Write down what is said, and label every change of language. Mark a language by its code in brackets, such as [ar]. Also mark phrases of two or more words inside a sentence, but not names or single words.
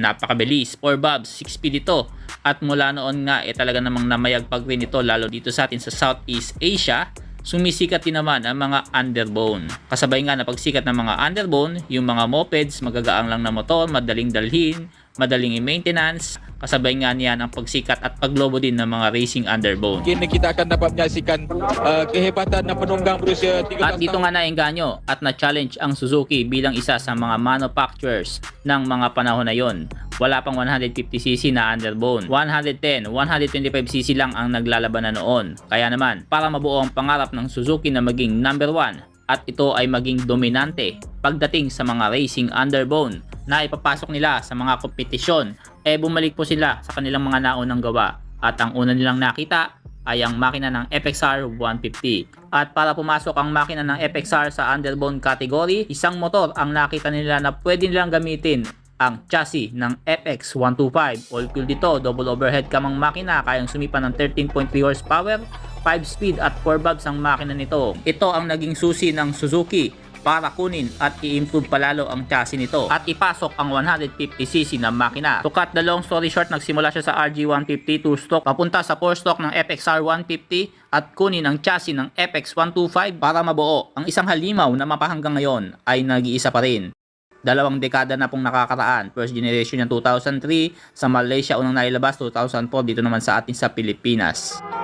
[tl] Napakabilis, 4 valves, 6-speed ito at mula noon nga talaga namang namayagpag rin ito lalo dito sa atin sa Southeast Asia. Sumisikat din naman ang mga underbone. Kasabay nga na pagsikat ng mga underbone, yung mga mopeds, magagaang lang na motor, madaling dalhin, madaling i-maintenance. Kasabay nga niyan ang pagsikat at paglobo din ng mga [en] racing underbone. [ms] Kini kita akan dapat menyaksikan kehebatan ng penunggang berusia 13 [tl] At dito nga naengganyo at na-challenge ang Suzuki bilang isa sa mga manufacturers ng mga panahon na yon. Wala pang 150cc na underbone. 110, 125cc lang ang naglalaban na noon. Kaya naman, para mabuo ang pangarap ng Suzuki na maging number 1 at ito ay maging dominante pagdating sa mga [en] racing underbone [tl] na ipapasok nila sa mga kompetisyon, bumalik po sila sa kanilang mga naunang gawa. At ang una nilang nakita ay ang makina ng FXR 150. At para pumasok ang makina ng FXR sa [en] underbone category, [tl] isang motor ang nakita nila na pwede nilang gamitin, ang chassis ng FX125. [en] All cool [tl] dito, [en] double overhead cam [tl] ang makina, kayang sumipa ng 13.3 horsepower, 5 speed at 4 valves ang makina nito. Ito ang naging susi ng Suzuki para kunin at i-improve palalo ang chassis nito at ipasok ang 150cc na makina. [en] To cut the long story short, [tl] nagsimula siya sa RG150 2-stroke papunta sa 4-stroke ng FXR 150 at kunin ang chassis ng FX 125 para mabuo. Ang isang halimaw na mapahanggang ngayon ay nag-iisa pa rin. 2 dekada na pong nakakaraan. [en] First generation [tl] yung 2003, sa Malaysia unang nailabas 2004, dito naman sa atin sa Pilipinas.